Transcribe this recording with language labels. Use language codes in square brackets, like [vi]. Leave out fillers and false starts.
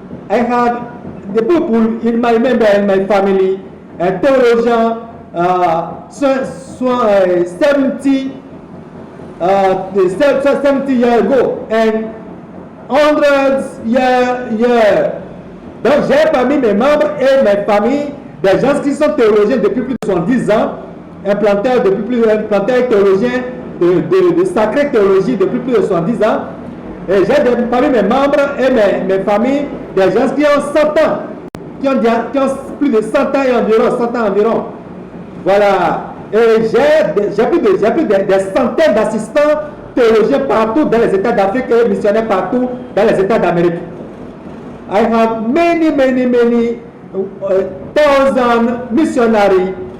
[en] I have the people in my member and my family, and theologian 70 years ago, and hundreds years. [fr] Donc j'ai parmi mes membres et mes familles des gens qui sont théologiens depuis plus de 70 ans, implanteurs théologiens de sacrée théologie depuis plus de 70 ans. Et j'ai parmi mes membres et mes familles des gens qui ont 100 ans, qui ont plus de 100 ans et environ, 100 ans environ. Voilà. Et j'ai plus des centaines d'assistants théologiens partout dans les États d'Afrique et missionnaires partout dans les États d'Amérique. [en] I have many thousand missionaries